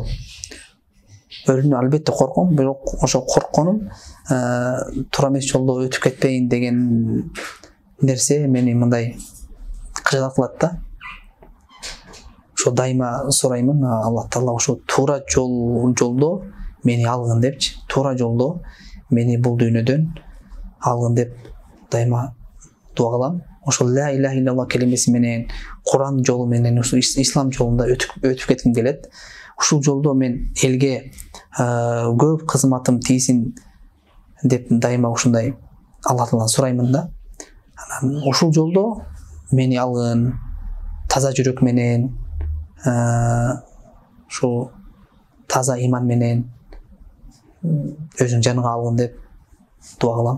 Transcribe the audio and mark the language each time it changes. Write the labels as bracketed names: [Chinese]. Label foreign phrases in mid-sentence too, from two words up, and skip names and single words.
[Kyrgyz] Өлүмдөн албетте корком, бирок ошол коркконум туура эмес жолдо өтүп кетпейин деген нерсе мени мындай кыжалат кылат да. Ошо дайыма сураймын, Аллах Таала ошо туура жолдо мени алгын депчи. Туура жолдо мени бул дүйнөдөн алгын деп дайыма дуа кылам. Ошол [Arabic] لا إله إلا الله [Kyrgyz] келимеси менен, Куран жолу менен, ислам жолунда өтүп кетким келет. Ушул жолдо мен элге көп кызматым тийсин деп дайыма ушундай Аллах Тааладан сураймын да. Анан ушул жолдо мени алгын, таза жүрөк менен, ушул таза иман менен өзүң жаныңа алгын деп дуа кылам.